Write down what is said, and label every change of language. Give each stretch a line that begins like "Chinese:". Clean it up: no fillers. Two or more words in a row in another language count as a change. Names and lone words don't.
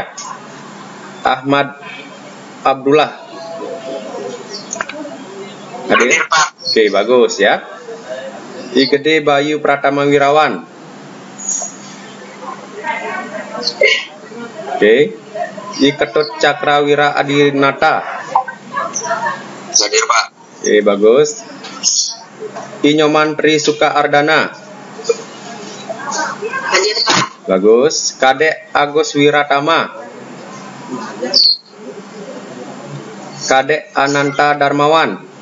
Indonesian: Ahmad Abdullah hadir? Oke, bagus ya. Igede Bayu Pratama Wirawan. Oke. Ketut Cakrawira Adinata. Hadir, Pak. Oke, bagus. Inyoman Tri Suka Ardana. Hadir, Pak. Bagus. Kadek Agus Wiratama. Kadek Ananta Darmawan.